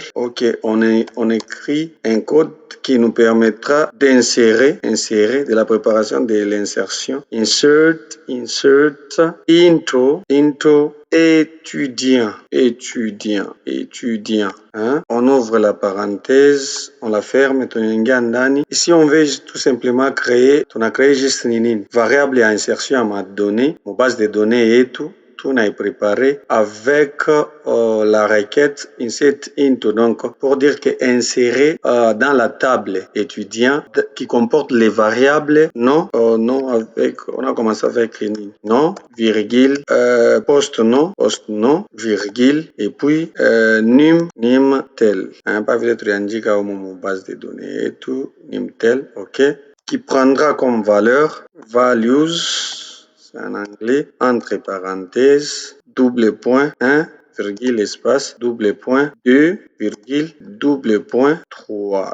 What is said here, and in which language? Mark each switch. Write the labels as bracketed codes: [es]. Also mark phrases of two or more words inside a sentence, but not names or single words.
[fr] Ok, on écrit un code qui nous permettra d'insérer de la préparation de l'insertion. [en] Insert into étudiant. [fr] Hein? On ouvre la parenthèse, on la ferme, [sw] tunaingia ndani. [fr] Ici, on veut tout simplement créer, on a créé juste une variable à insertion à ma donnée, mon base de données et tout. Tout est préparé avec la requête [en] insert into, [fr] donc pour dire que insérer dans la table étudiant qui comporte les variables non avec, on a commencé avec non virgule post nom virgule et puis num tel, hein, pas [sw] vile tuliandika [fr] au mon base de données et tout num tel, ok, qui prendra comme valeur values, c'est en anglais, entre parenthèses, double point 1, virgule espace, double point 2, virgule, double point 3.